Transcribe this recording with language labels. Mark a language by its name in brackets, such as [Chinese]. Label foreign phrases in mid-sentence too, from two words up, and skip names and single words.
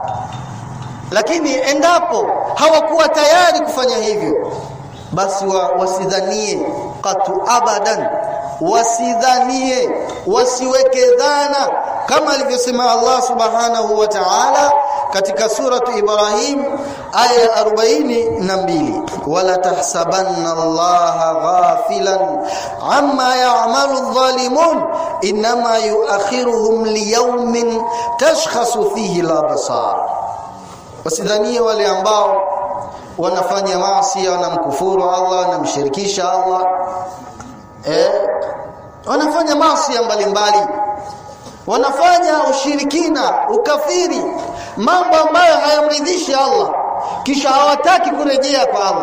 [Swahili] Lakini endapo hawakuwa tayari kufanya hivyo, basi wasidhanie qatu abadan, wasidhanie, wasiweke dhana, kama alivyosema Allah [Arabic] سبحانه وتعالى [Swahili] katika suratu Ibrahim aya 42, [Arabic] ولا تحسبن الله غافلا عما يعمل الظالمون إنما يؤخرهم ليوم تشخص فيه الأبصار. [Swahili] Wasidhanie wale ambao wanafanya maasi, wanamkufuru Allah, wanamshirikisha Allah, wanafanya maasi mbalimbali, wanafanya ushirikina, ukafiri, mambo ambayo hayamridhishi Allah, kisha hawataki kurejea kwa Allah.